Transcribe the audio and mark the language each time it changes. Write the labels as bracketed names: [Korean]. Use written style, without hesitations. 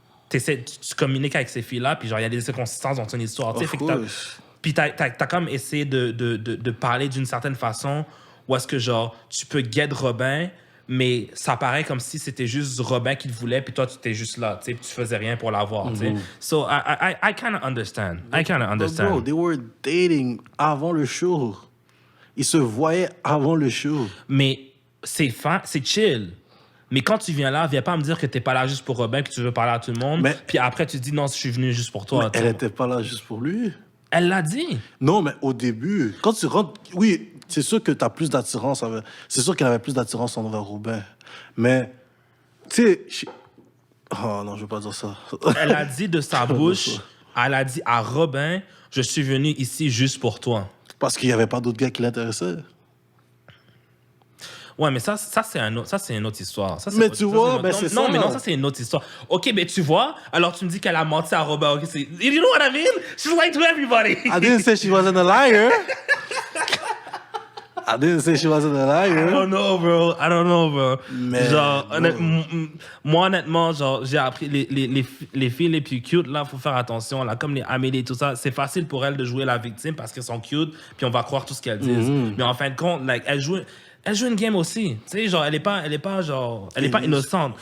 [French] tu communiques avec ces filles-là, puis genre, il y a des inconsistances dans ton histoire. Puis t'as comme essayé de parler d'une certaine façon où est-ce que, genre, tu peux guider Robin, mais ça paraît comme si c'était juste Robin qui le voulait, puis toi, tu étais juste là, tu sais, puis tu faisais rien pour l'avoir, tu sais. [English] So, I kind of understand. Bro, they were dating [French] avant le show. Ils se voyaient avant le show. Mais c'est chill. Mais quand tu viens pas me dire que t'es pas là juste pour Robin, que tu veux parler à tout le monde, puis après, tu dis non, je suis venu juste pour toi. Mais elle était pas là juste pour lui. Elle l'a dit. Non, mais au début, quand tu rentres... Oui, c'est sûr que tu as plus d'attirance. C'est sûr qu'elle avait plus d'attirance envers Robin. Mais, tu sais... Oh non, je veux pas dire ça. Elle a dit de sa bouche, elle a dit à Robin, je suis venu ici juste pour toi. Parce qu'il y avait pas d'autres gars qui l'intéressaient. Ouais, mais ça c'est une autre histoire. Ça, mais tu vois, ben c'est ça. Non, mais non, ça, c'est une autre histoire. OK, mais tu vois, alors tu me dis qu'elle a menti à Robin. [English] Okay, you know what I mean? She's lying to everybody. I didn't say she wasn't a liar. I didn't say she wasn't a liar. I don't know, bro. [French] Mais genre, moi, honnêtement, genre, j'ai appris les filles les plus cute, là, faut faire attention, là, comme les Amélie et tout ça, c'est facile pour elles de jouer la victime parce qu'elles sont cute, puis on va croire tout ce qu'elles disent. Mais en fin de compte, like, elle joue une game aussi. Tu sais, genre, elle est pas innocente.